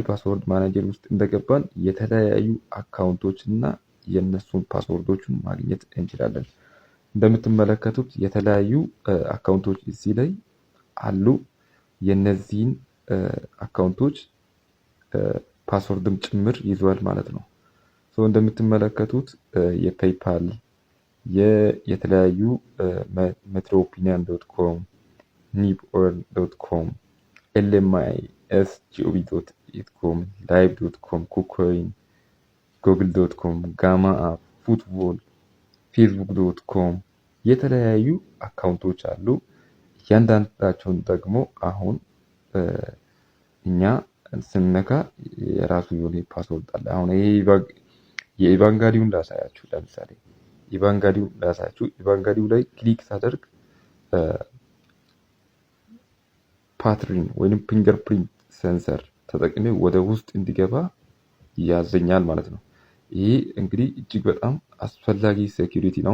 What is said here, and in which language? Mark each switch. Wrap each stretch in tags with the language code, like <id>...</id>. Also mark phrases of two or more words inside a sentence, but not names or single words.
<am>ፓስወርድ ማኔጀር ውስጥ እንደገባን የተለያዩ አካውንቶች እና የነሱን ፓስወርዶችን ማግኘት እንችላለን። እንደምትመለከቱት የተለያዩ አካውንቶች እዚህ ላይ አሉ። የነዚህን አካውንቶች ፓስወርድም ጭምር ይዟል ማለት ነው። እንደምትመለከቱት የፔይፓል የተለያዩ metroopinion.com nipor.com lmisgov.com live.com kucoin google.com gamma app ፉትቦል facebook.com የተለያዩ አካውንቶች አሉ። እያንዳንዳቸውን ደግሞ አሁን እኛ ስንነካ የራሱ የሆነ ፓስወርድ አለ። አሁን ይሄ የኢቫንጋዲውን ላሳያችሁ። ለምሳሌ ኢቫንጋዲው ላይ ክሊክ ሳደርግ ፓትሪን ወይንም ፊንገርፕሪንት ሴንሰር ተጠቅሜ ወደ ውስጥ እንዲገባ ያዘኛል ማለት ነው። ይሄ እንግዲህ እጅግ በጣም አስፈላጊ ሴኩሪቲ ነው።</am>